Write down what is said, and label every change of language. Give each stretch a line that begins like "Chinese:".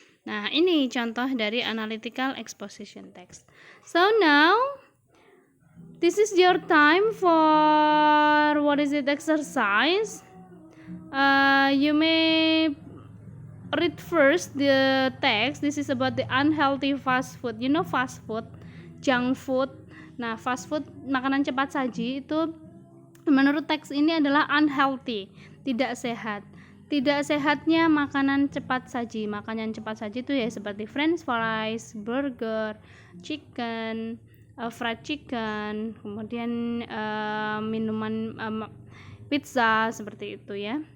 Indonesian: Nah, ini contoh dari analytical exposition text.
English: So now this is your time for exercise. You may read first the text. This is about the unhealthy fast food. You know fast food, junk food.
Indonesian: Nah, fast food, makanan cepat saji itu menurut teks ini adalah unhealthy, tidak sehat. Tidak sehatnya makanan cepat saji. Makanan cepat saji itu ya seperti french fries, burger, chicken, fried chicken, kemudian minuman pizza seperti itu ya.